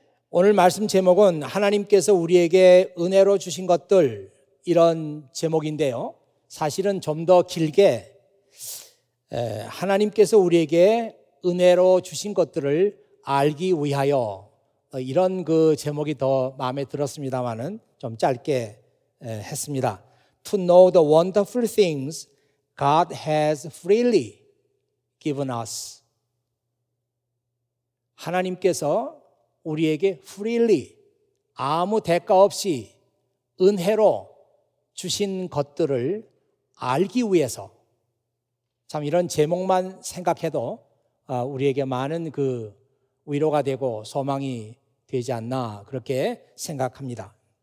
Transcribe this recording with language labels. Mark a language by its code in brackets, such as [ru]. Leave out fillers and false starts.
[ko] 오늘 말씀 제목은 하나님께서 우리에게 은혜로 주신 것들, 이런 제목인데요. 사실은 좀 더 길게 하나님께서 우리에게 은혜로 주신 것들을 알기 위하여, 이런 그 제목이 더 마음에 들었습니다만은 좀 짧게 했습니다. [en] To know the wonderful things God has freely given us. [ko] 하나님께서 우리에게 freely, 아무 대가 없이 은혜로 주신 것들을 알기 위해서, 참 이런 제목만 생각해도 우리에게 많은 그 위로가 되고 소망이 되지 않나 그렇게 생각합니다.